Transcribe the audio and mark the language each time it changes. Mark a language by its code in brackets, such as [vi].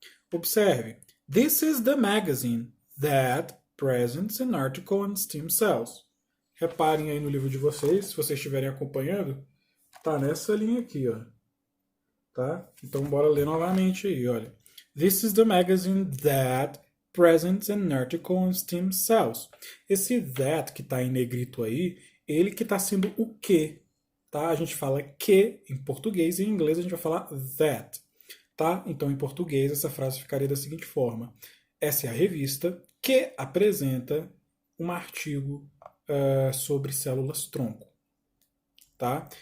[pt] Observe, [en] This is the magazine that presents an article on stem cells. [pt] Reparem aí no livro de vocês, se vocês estiverem acompanhando, tá nessa linha aqui, ó. Tá? Então bora ler novamente aí, olha. [en] This is the magazine that presents an article on stem cells. [pt] Esse that que está em negrito aí, ele que está sendo o que, tá? A gente fala que em português e em inglês a gente vai falar that, tá? Então em português essa frase ficaria da seguinte forma: essa é a revista que apresenta um artigo sobre células-tronco, tá?